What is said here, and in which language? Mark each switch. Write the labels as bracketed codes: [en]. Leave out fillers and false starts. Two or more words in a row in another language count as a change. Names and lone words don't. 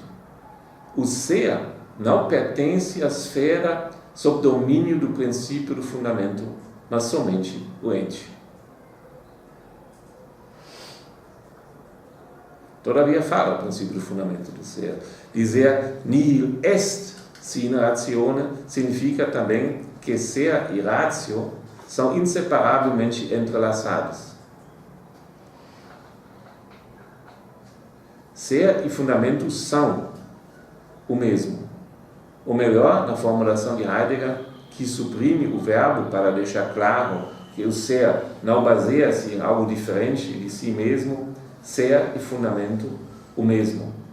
[pt] O ser não pertence à esfera sob domínio do princípio do fundamento, mas somente o ente. Todavia fala o princípio do fundamento do ser. Dizer [la] nihil est sine ratione [pt] significa também que ser e ratio são inseparavelmente entrelaçados. Ser e fundamento são o mesmo. Ou melhor, na formulação de Heidegger, que suprime o verbo para deixar claro que o ser não baseia-se em algo diferente de si mesmo, ser e fundamento o mesmo.